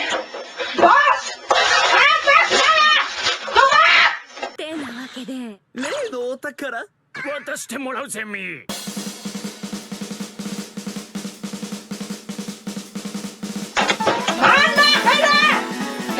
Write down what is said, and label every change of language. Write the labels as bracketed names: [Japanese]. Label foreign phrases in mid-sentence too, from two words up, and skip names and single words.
[German] Was? [Japanese] ってなわけで例のお宝渡してもらうぜみ。 [German] Mann, Alter!